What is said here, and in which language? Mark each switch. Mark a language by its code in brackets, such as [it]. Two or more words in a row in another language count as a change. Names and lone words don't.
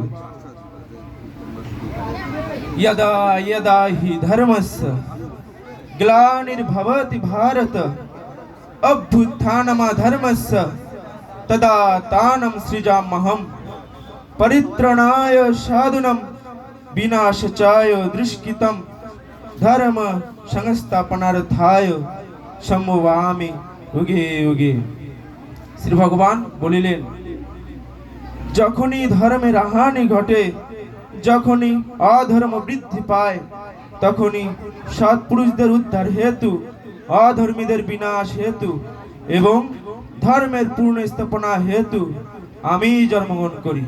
[sa] यदा यदा हि धर्मस्य ग्लानिर्भवति भारत अभ्युत्थानमधर्मस्य तदातानं सृजाम्यहं परित्राणाय साधूनां विनाशाय दुष्कृतं धर्म संस्थापनार्थाय सम्भवामि युगे युगे। [bn] শ্রী ভগবান বলিলেন যখনই ধর্মের হানি ঘটে যখনই অধর্ম বৃদ্ধি পায় তখনই সৎপুরুষদের উদ্ধার হেতু অধর্মীদের বিনাশ হেতু এবং ধর্মের পূর্ণ স্থাপনা হেতু আমি জন্মগ্রহণ করি।